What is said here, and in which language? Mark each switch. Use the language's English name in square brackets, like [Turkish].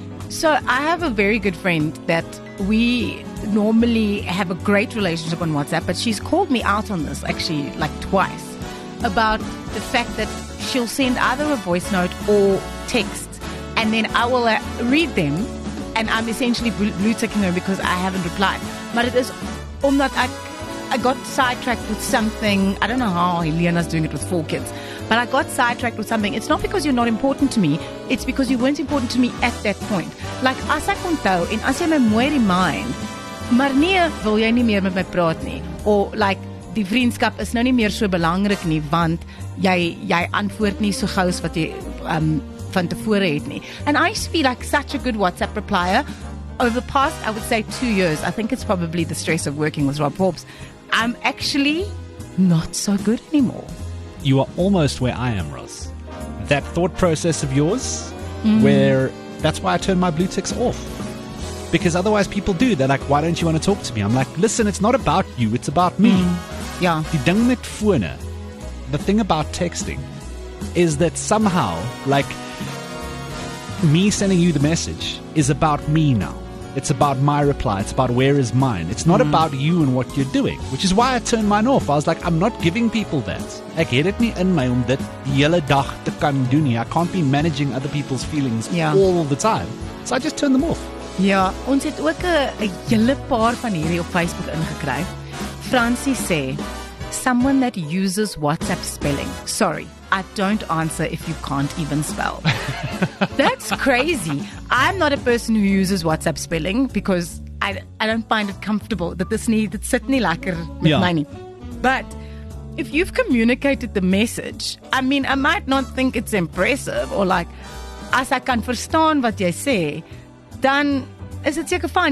[English] So I have a very good friend that we normally have a great relationship on WhatsApp, but she's called me out on this actually like twice about the fact that she'll send either a voice note or text, and then I will read them, and I'm essentially blue ticking her because I haven't replied. But it is omdat I got sidetracked with something. I don't know how Helena's doing it with 4 kids. But I got sidetracked with something. It's not because you're not important to me. It's because you weren't important to me at that point. Like, [Afrikaans] as ek onthou en as jy my mooi remind, maar nee, wil jy nie meer met my praat nie. [English] Or like, [Afrikaans] die vriendskap is nou nie meer so belangrik nie, want jy antwoord nie so gou as wat jy van tevore het nie. [English] And I used to be like such a good WhatsApp replier. Over the past, I would say 2 years, I think it's probably the stress of working with Rob Forbes, I'm actually not so good anymore. You are almost where I am, Roz. That thought process of yours, where that's why I turn my blue ticks off. Because otherwise people do. They're like, why don't you want to talk to me? I'm like, listen, it's not about you, it's about me. [Afrikaans] Ja. Die ding met fone, [English] the thing about texting is that somehow, like, me sending you the message is about me now. It's about my reply. It's about where is mine. It's not about you and what you're doing, which is why I turned mine off. I was like, I'm not giving people that. [Afrikaans] Ek het dit nie in my om dit die hele dag te kan doen nie. [English] I can't be managing other people's feelings all the time. [Afrikaans] So I just turned them off. Ja, ons het ook 'n hele paar van hierdie op Facebook ingekry. [English] Francie sê, someone that uses WhatsApp spelling. Sorry, I don't answer if you can't even spell. That's crazy. I'm not a person who uses WhatsApp spelling because I don't find it comfortable. [Afrikaans] Dit sit nie lekker met my nie. [English] But if you've communicated the message, I mean, I might not think it's impressive or like, [Afrikaans] as ek kan verstaan wat jy sê, dan is dit seker fyn.